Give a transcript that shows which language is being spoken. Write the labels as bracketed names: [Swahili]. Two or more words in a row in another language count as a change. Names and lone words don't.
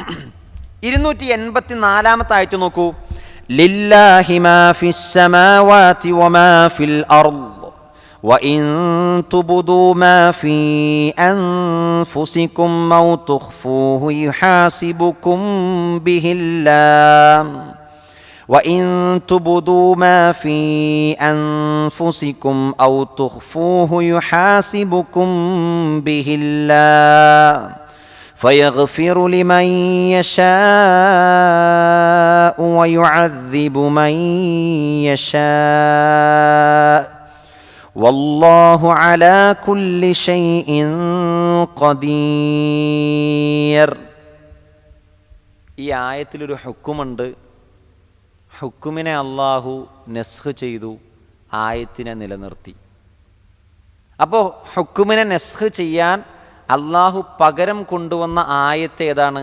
[Arabic] 284 [Malayalam] ആയത്ത് നോക്കൂ. [Arabic] لله ما في السماوات وما في الأرض وإن تبدوا ما في أنفسكم أو تخفوه يحاسبكم به الله وَإِن تُبْدُوا مَا فِي أَنفُسِكُمْ أَوْ تُخْفُوهُ يُحَاسِبُكُم بِهِ اللَّهُ فَيَغْفِرُ لِمَن يَشَاءُ وَيُعَذِّبُ مَن يَشَاءُ وَاللَّهُ عَلَى كُلِّ شَيْءٍ قَدِيرٌ. [Malayalam] ഈ ആയത്തിലൊരു ഹുക്കുമുണ്ട്. ഹുക്കുമിനെ അള്ളാഹു നസ്ഖ് ചെയ്തു, ആയത്തിനെ നിലനിർത്തി. അപ്പോൾ ഹുക്കുമിനെ നസ്ഖ് ചെയ്യാൻ അള്ളാഹു പകരം കൊണ്ടുവന്ന ആയത്ത് ഏതാണ്?